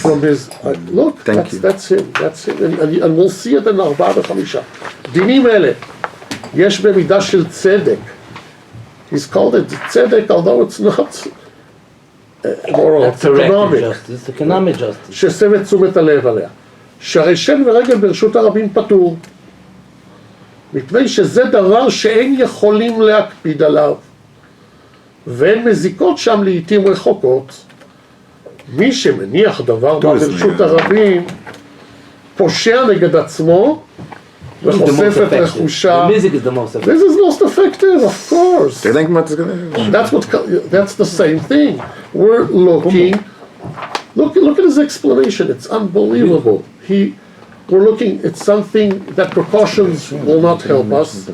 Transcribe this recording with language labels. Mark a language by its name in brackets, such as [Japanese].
[English] From his, look, that's him. And we'll see it in Arba v'Chamisha. [Hebrew] Dinim ele, yesh b'midah shel tzedek. [English] He's called it tzedek, although it's not moral, it's economic. It's economic justice. [Hebrew] שהסב את תשומת הלב עליה. שהרי שן ורגל ברשות הרבים פטור. מפני שזה דבר שאין יכולים להקפיד עליו. ואין מזיקות שם לעתים רחוקות. מי שמניח דבר ברשות הרבים, פושע נגד עצמו, וחושף את רכושה. [English] The music is the most effective. This is most effective, of course. That's That's the same thing. We're looking. Look at his explanation. It's unbelievable. We're looking. It's something that precautions will not help us.